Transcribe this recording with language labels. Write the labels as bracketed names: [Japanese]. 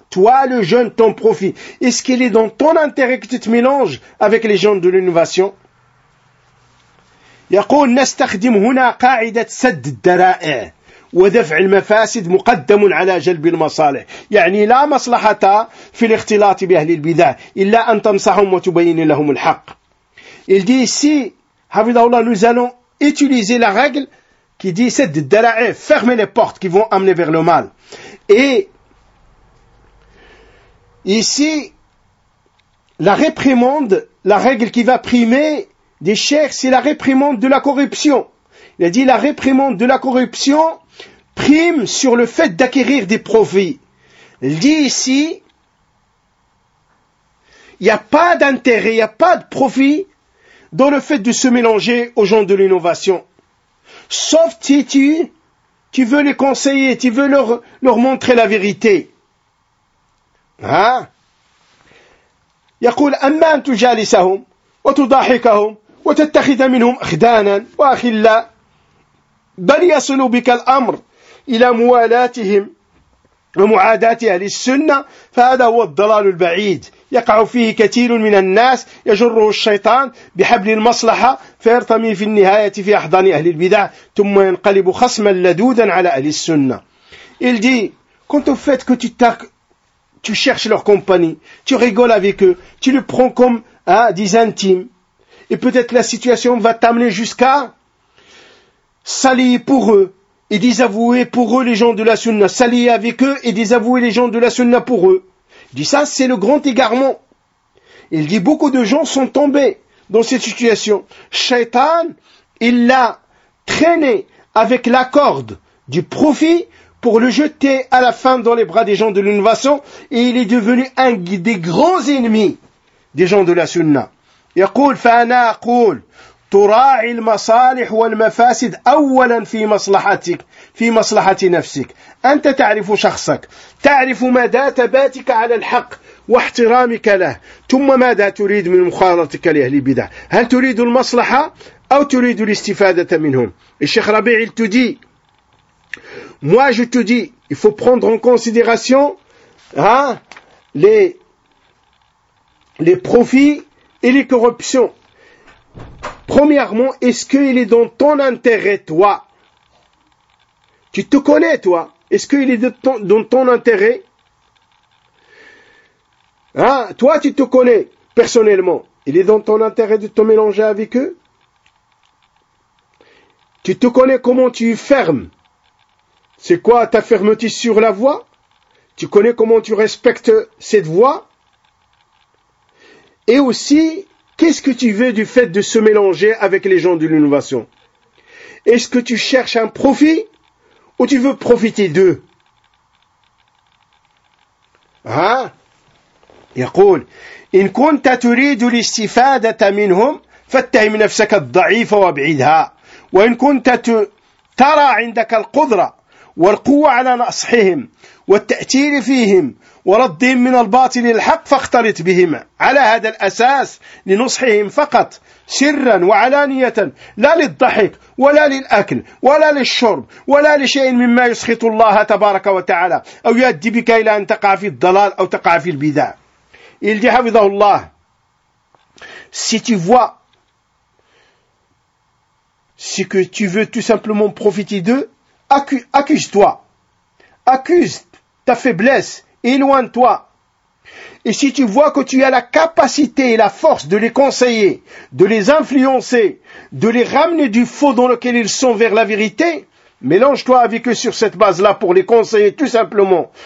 [French] Toi, le jeune, ton profit. Est-ce qu'il est dans ton intérêt que tu te mélanges avec les gens de l'innovation? [Arabic] يقول نستخدم هنا قاعدة سد الذرائع ودفع المفاسد مقدم على جلب المصالح. يعني لا مصلحة في الاختلاط بأهل البدع إلا أن تنصحهم وتبين لهم الحق. [French] Il dit ici, حفظه الله, nous allons utiliser la règle qui dit سد الذرائع, fermer les portes qui vont amener vers le mal. Et ici, la réprimande, la règle qui va primer des chers, c'est la réprimande de la corruption. Il a dit, la réprimande de la corruption prime sur le fait d'acquérir des profits. Il dit ici, il n'y a pas d'intérêt, il n'y a pas de profit dans le fait de se mélanger aux gens de l'innovation. Sauf si tu veux les conseiller, tu veux leur montrer la vérité. [Arabic] يقول أما أن تجالسهم وتضاحكهم وتتخذ منهم أخدانا وأخلا بل يصل بك الأمر إلى موالاتهم ومعاداة أهل السنة فهذا هو الضلال البعيد يقع فيه كثير من الناس يجره الشيطان بحبل المصلحة فيرتمي في النهاية في أحضان أهل البدع ثم ينقلب خصما لدودا على أهل السنة. [French] Il dit, quand tu fais que tu cherches leur compagnie, tu rigoles avec eux, tu le prends comme des intimes. Et peut-être la situation va t'amener jusqu'à s'allier pour eux et désavouer pour eux les gens de la sunna. S'allier avec eux et désavouer les gens de la sunna pour eux. Il dit ça, c'est le grand égarement. Il dit beaucoup de gens sont tombés dans cette situation. Shaitan, il l'a traîné avec la corde du profit pour le jeter à la fin dans les bras des gens de l'innovation, et il est devenu un des grands ennemis des gens de la sunna. [Arabic] يقول فانا اقول تراعي المصالح والمفاسد اولا في مصلحتك في مصلحة نفسك انت تعرف شخصك تعرف مدى ثباتك على الحق واحترامك له ثم ماذا تريد من مخالطتك لأهل البدع هل تريد المصلحة او تريد الاستفادة منهم. [French] الشيخ ربيع il te dit, moi, je te dis, il faut prendre en considération les profits et les corruptions. Premièrement, est-ce qu'il est dans ton intérêt, toi? Tu te connais, toi. Est-ce qu'il est dans ton intérêt? Toi, tu te connais personnellement. Il est dans ton intérêt de te mélanger avec eux? Tu te connais comment tu fermes? C'est quoi ta fermeté sur la voie? Tu connais comment tu respectes cette voie? Et aussi, qu'est-ce que tu veux du fait de se mélanger avec les gens de l'innovation? Est-ce que tu cherches un profit ou tu veux profiter d'eux? Hein? [Arabic] يقول إن كنت تريد الاستفادة منهم فاتهم نفسك الضعيفة وابعدها وإن كنت ترى عندك القدرة والقوة على نصحهم والتأثير فيهم وردهم من الباطل الحق فاختلط بهم على هذا الأساس لنصحهم فقط سرا وعلانية لا للضحك ولا للأكل ولا للشرب ولا لشيء مما يسخط الله تبارك وتعالى أو يؤدي بك إلى أن تقع في الضلال أو تقع في البدع. [French] Il dit, Havidahullah, si que tu veux tout simplement profiter d'eux, accuse-toi. Accuse ta faiblesse, éloigne-toi. Et si tu vois que tu as la capacité et la force de les conseiller, de les influencer, de les ramener du faux dans lequel ils sont vers la vérité, mélange-toi avec eux sur cette base-là pour les conseiller tout simplement.